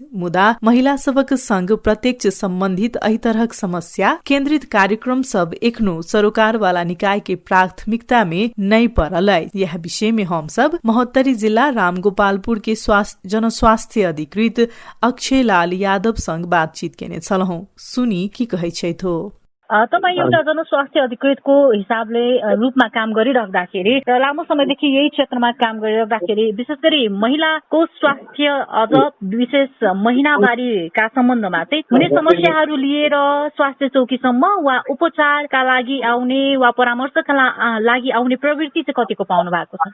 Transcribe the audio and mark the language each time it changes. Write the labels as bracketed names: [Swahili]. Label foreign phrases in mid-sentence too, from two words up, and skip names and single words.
[Maithili] मुदा महिला सबक संग प्रत्यक्ष संबंधित एहि तरहक समस्या केंद्रित कार्यक्रम सब एखनो सरोकार वाला निकाय के प्राथमिकता में नहीं पड़ल अछि। यह विषय में हम सब महोत्तरी जिला रामगोपालपुर के जनस्वास्थ्य अधिकृत अक्षय लाल यादव संग बातचीत केने छलौं। सुनी की कहै छै थो। [Nepali] तपाईँ एउटा जनस्वास्थ्य अधिकृतको हिसाबले रूपमा काम गरिराख्दाखेरि र लामो समयदेखि यही क्षेत्रमा काम गरिराख्दाखेरि विशेष गरी महिलाको स्वास्थ्य अझ विशेष महिनावारीका सम्बन्धमा चाहिँ हुने समस्याहरू लिएर स्वास्थ्य चौकीसम्म वा उपचारका लागि आउने वा परामर्शका लागि आउने प्रवृत्ति चाहिँ कतिको पाउनु भएको छ?